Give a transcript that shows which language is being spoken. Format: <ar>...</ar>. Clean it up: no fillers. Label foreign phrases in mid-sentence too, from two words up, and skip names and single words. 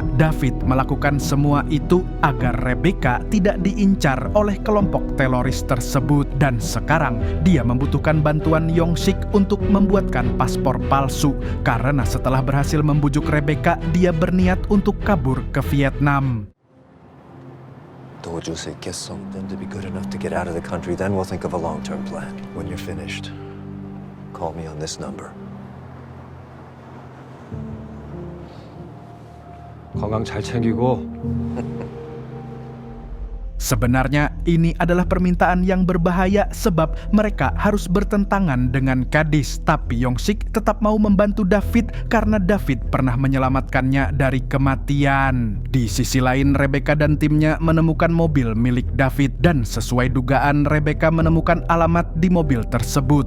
<id>David melakukan semua itu agar Rebecca tidak diincar oleh kelompok teroris tersebut, dan sekarang dia membutuhkan bantuan Yongsik untuk membuatkan paspor palsu, karena setelah berhasil membujuk Rebecca, dia berniat untuk kabur ke Vietnam.</id> <en>Told you say get something to be good enough to get out of the country, then we'll think of a long-term plan. When you're finished, call me on this number.</en> <ko>건강 잘 챙기고.</ko> <id>Sebenarnya ini adalah permintaan yang berbahaya sebab mereka harus bertentangan dengan Kadis, tapi Yongsik tetap mau membantu David karena David pernah menyelamatkannya dari kematian. Di sisi lain, Rebecca dan timnya menemukan mobil milik David, dan sesuai dugaan Rebecca menemukan alamat di mobil tersebut.</id>